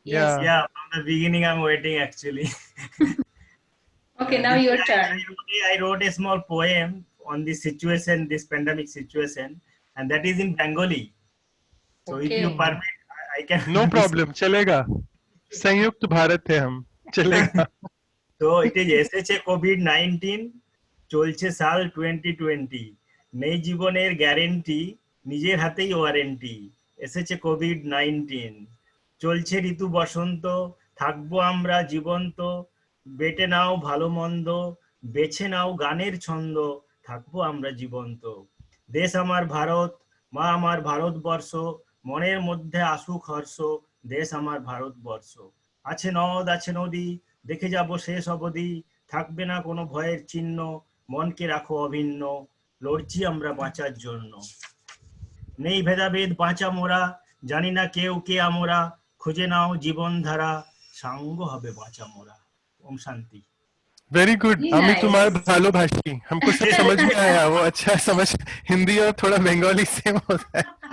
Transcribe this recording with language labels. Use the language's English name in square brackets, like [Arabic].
[English] Yeah. yes. Yeah, from the beginning I'm waiting actually. Okay, now your turn. I wrote a small poem on this situation, this pandemic situation, and that is in Bengali. So if you Okay. permit, I can. No problem, [Hindi] चलेगा. संयुक्त भारत है हम, चलेगा. [English] So it is [Bangla] এসেছে COVID-19, চলছে সাল 2020, নেই জীবনের গ্যারেন্টি, নিজের হাতেই ওয়ারেন্টি, এসেছে COVID-19, চলছে ঋতু বসন্ত, থাকবো আমরা জীবন্ত, বেটে নাও ভালো মন্দ, বেছে নাও গানের ছন্দ, থাকবো আমরা জীবন্ত, দেশ আমার ভারত, মা আমার ভারতবর্ষ, মনের মধ্যে আসুক হর্ষ, দেশ আমার ভারতবর্ষ, আছে নদ আছে নদী, দেখে যাব শেষ অবধি, থাকবে না কোনো ভয়ের চিহ্ন, মনকে রাখো অভিন্ন, লড়ছি আমরা বাঁচার জন্য, নেই ভেদাভেদ বাঁচা মোরা, জানি না কেউ কে আমরা, খুঁজে নাও জীবনধারা, সাঙ্গ হবে বাঁচা মোরা। ওম শান্তি। [English] Very good. Very [Hindi] Amit Kumar [English] nice. [Bangla] भालो भाषी, [Hindi] हमको सब समझ में आया. वो अच्छा समझ, हिंदी और थोड़ा बंगाली सेम होता है.